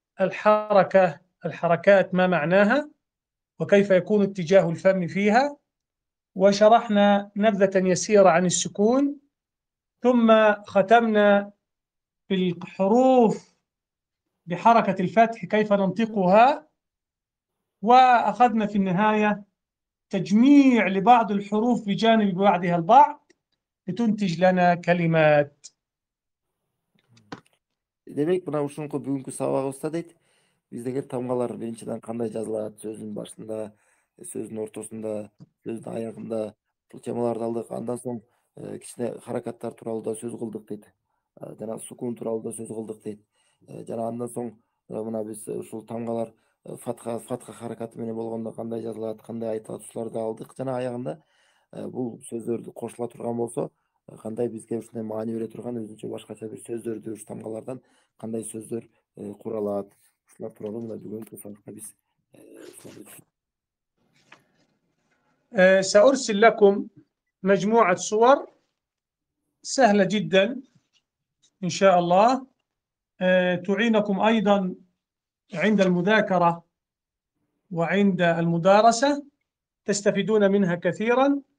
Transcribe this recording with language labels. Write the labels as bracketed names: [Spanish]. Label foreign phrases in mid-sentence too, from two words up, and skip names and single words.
[Arabic] الحركات ما معناها، وكيف يكون اتجاه الفم فيها، وشرحنا نبذة يسيرة عن السكون، ثم ختمنا بالحروف بحركة الفتح كيف ننطقها، وأخذنا في النهاية تجميع لبعض الحروف بجانب بعضها البعض لتنتج لنا كلمات. [Kyrgyz] Демек, мына ушунку бүгүнкү сабагыбызда дейт, биздеги тамгалар биринчиден кандай жазылат, сөздүн башында, сөздүн ортосунда, сөздүн аягында тилчемаларды алдык. Андан соң кичине харакаттар тууралуу да сөз кылдык дейт. Жана сукун тууралуу да сөз кылдык дейт. Жана андан соң мына биз ушул тамгалар фатха харакаты менен болгондо кандай жазылат, кандай айтылат, ушуларды алдык. Жана аягында бул сөздөрдү кошула турган болсо, кандай бизге ушундай маани бере турган өзүнчө башкача бир сөздөрдү, ушу тамгалардан кандай сөздөр куралат, ушулар тууралуу мына бүгүнкү сабакта биз [Arabic] سأرسل لكم مجموعة صور سهلة جدا إن شاء الله تعينكم أيضا عند المذاكرة وعند المدارسة، تستفيدون منها كثيرا،